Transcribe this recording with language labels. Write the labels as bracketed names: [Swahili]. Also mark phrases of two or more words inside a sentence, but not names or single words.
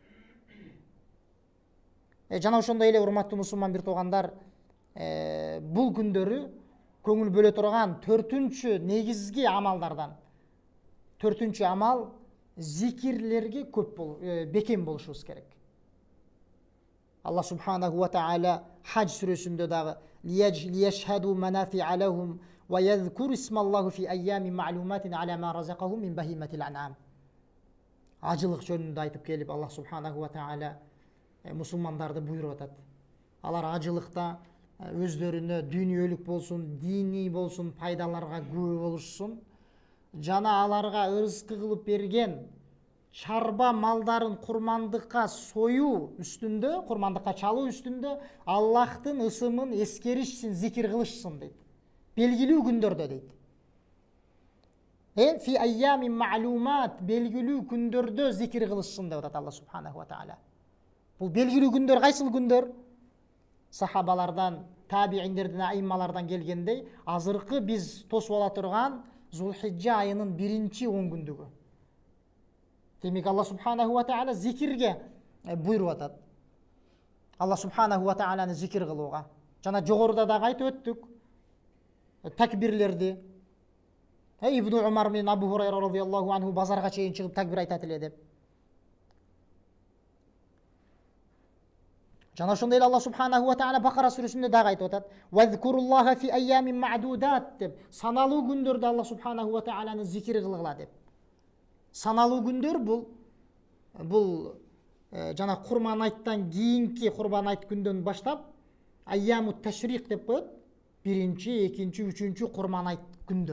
[Kyrgyz] Жана ошондой эле, урматтуу мусулман бир туугандар, бул күндөрү көңүл бөлө турган [Arabic] 4-үнчү негизги амалдардан, [Kyrgyz] 4-үнчү амал зикирлерге бекем болушубуз керек. [Arabic] الله سبحانه وتعالى [Kyrgyz] Хадж сүрөсүндө дагы: [Arabic] "ليشهدوا منافع لهم ويذكروا اسم الله في أيام معلومات على ما رزقهم من بهيمة الأنعام." [Kyrgyz] Ажылык жөнүндө айтып келип, [Arabic] الله سبحانه وتعالى [Kyrgyz] мусулмандарды буйруп атат. Алар ажылыкта өздөрүнө дүйнөлүк болсун, диний болсун пайдаларга күбө болушсун, жана аларга ырыскы кылып берген чарба малдарын курмандыкка союу үстүндө, курмандыкка чалуу үстүндө Аллахтын ысымын эскеришсин, зикир кылышсын дейт. Белгилүү күндөрдө дейт. [Arabic] في أيام معلومات, [Kyrgyz] белгилүү күндөрдө зикир кылышсын деп атат [Arabic] الله سبحانه وتعالى. [Kyrgyz] Бул белгилүү күндөр кайсыл күндөр? Сахабалардан, табииндерден, айыммалардан келгендей, азыркы биз тосуп ала турган Зулхиджа айынын биринчи 10 күндүгү. Демек, [Arabic] الله سبحانه وتعالى [Kyrgyz] зикирге буйруп атат. [Arabic] الله سبحانه و [Kyrgyz] тааланы зикир кылууга. Жана жогоруда дагы айтып өттүк, такбирлерди. Ибн Умар менен Абу Хурайра [Arabic] رضي الله عنه [Kyrgyz] базарга чейин чыгып такбир айтат эле деп. Жана ошондой эле [Arabic] الله سبحانه وتعالى [Kyrgyz] Бакара сүрөсүндө дагы айтып атат: [Arabic] "واذكروا الله في أيام معدودات" [Kyrgyz] деп. Саналуу күндөрдө [Arabic] الله سبحانه و [Kyrgyz] тааланы зикир кылгыла деп. Саналуу күндөр бул жана Курман айттан кийинки Курбан айт күндөн баштап [Arabic] أيام التشريق [Kyrgyz] деп коет. Биринчи, экинчи, үчүнчү Курман айт күндөр.